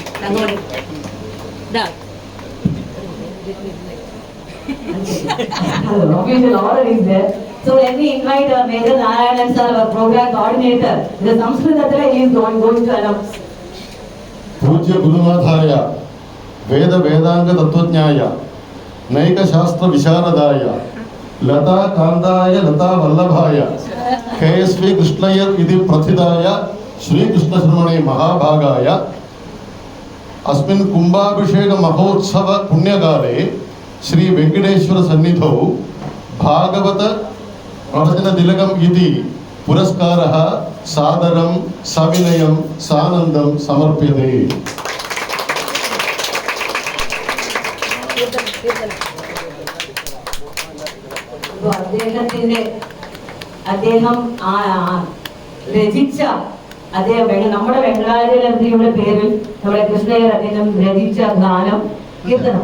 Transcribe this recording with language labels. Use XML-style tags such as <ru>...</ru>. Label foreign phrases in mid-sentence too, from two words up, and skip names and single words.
<en>Official order is there. So let me invite Major Narayanan sir, our program coordinator. The Sanskritatila he is going to announce.</en> <sa>पूज्य गुरुनाथाय वेद वेदांग तत्वज्ञाय नैक शास्त्र विशारदाय लता कांदाय लता वल्लभाय KSV कृष्णय्यर इति प्रथिताय श्री कृष्ण शर्मणे महाभागाय अस्मिन् कुंभाभिषेक महोत्सव पुण्यकाले श्री वेंकटेश्वर सन्निधौ भागवत प्रवचन तिलकम् इति पुरस्कारः सादरं सविनयं सानन्दं समर्प्यते।</sa> <ml>അദ്ദേഹം രചിച്ച നമ്മുടെ വെങ്കടാചലപതിയുടെ പേരിൽ നമ്മുടെ കൃഷ്ണയ്യർ അദ്ദേഹം രചിച്ച ഗാനം കീർത്തനം</ml>